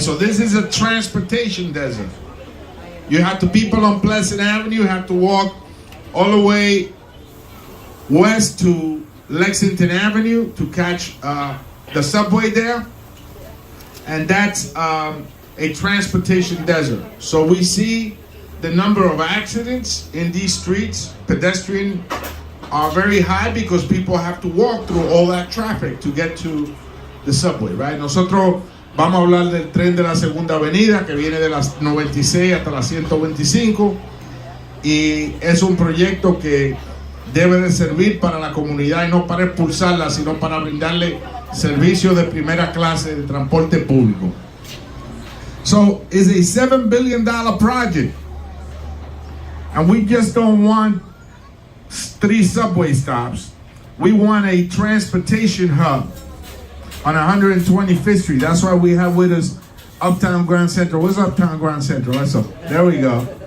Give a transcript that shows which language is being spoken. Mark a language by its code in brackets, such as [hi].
[en] So this is a transportation desert. You have to, people on Pleasant Avenue have to walk all the way west to Lexington Avenue to catch the subway there. And that's a transportation desert. So we see the number of accidents in these streets, pedestrian, are very high because people have to walk through all that traffic to get to the subway, right? [es] Nosotros vamos a hablar del tren de la Segunda Avenida que viene de las 96 hasta las 125 y es un proyecto que debe de servir para la comunidad y no para expulsarla, sino para brindarle servicios de primera clase de transporte público. [en] So it's a $7 billion project, and we just don't want 3 subway stops. We want a transportation hub on 125th Street. That's why we have with us Uptown Grand Central. What's Uptown Grand Central? That's up. There we go.